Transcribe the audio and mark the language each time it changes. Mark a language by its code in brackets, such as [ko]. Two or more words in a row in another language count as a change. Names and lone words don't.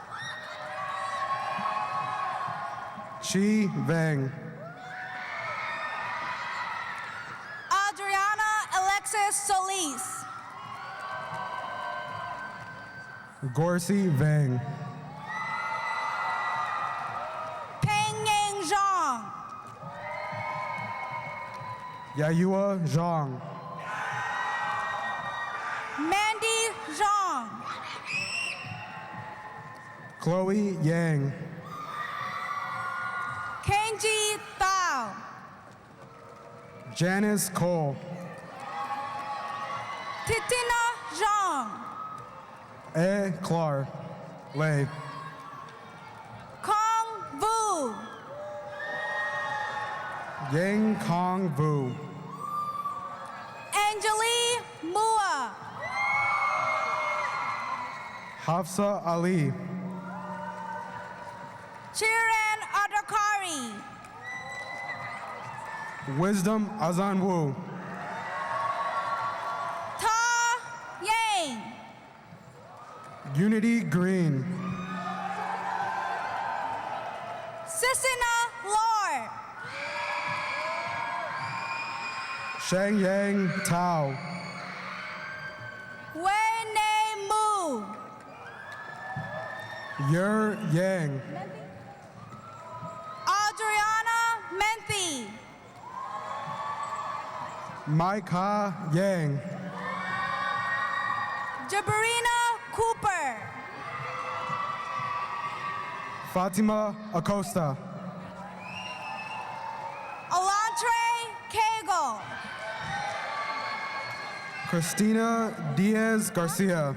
[en] Chi Vang. Adriana Alexis Solis. Gorsi Vang. Peng Yang Zhang. Yayua Zhang. Mandy Zhang. Chloe Yang. Kenji Thao. Janice Cole. Titina Zhang. E. Clark. Lei. Kong Vu. Yang Kong Vu. Anjali Mua. Hafsa Ali. Chiran Adakari. Wisdom Azanwu. Ta Yang. Unity Green. Sissina Lord. Shang Yang Tao. Wei Ne Mu. Yer Yang. Adriana Menthi. Maika Yang. Jabarina Cooper. Fatima Acosta. Alantre Cagle. Christina Diaz Garcia.